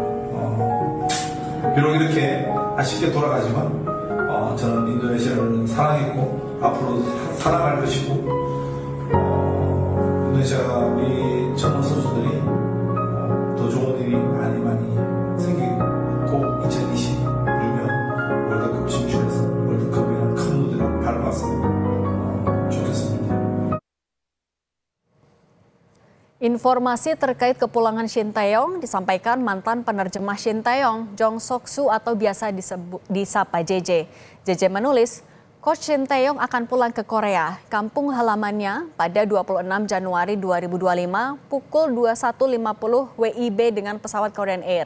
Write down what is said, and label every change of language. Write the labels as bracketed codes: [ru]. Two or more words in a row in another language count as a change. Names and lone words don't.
[ko] 비록 이렇게 아쉽게 돌아가지만 저는 인도네시아를 사랑했고 앞으로 사랑할 것이고 인도네시아가 우리 젊은 선수들이 더 좋은 일이 많이 생기고 2026년 월드컵 진출해서 월드컵이라는 큰 무대를 밟았습니다. [id] Informasi terkait kepulangan Shin Tae-yong disampaikan mantan penerjemah Shin Tae-yong, Jong Sok-soo atau biasa disapa JJ. JJ menulis, Coach Shin Tae-yong akan pulang ke Korea, kampung halamannya pada 26 Januari 2025 pukul 21.50 WIB dengan pesawat Korean Air.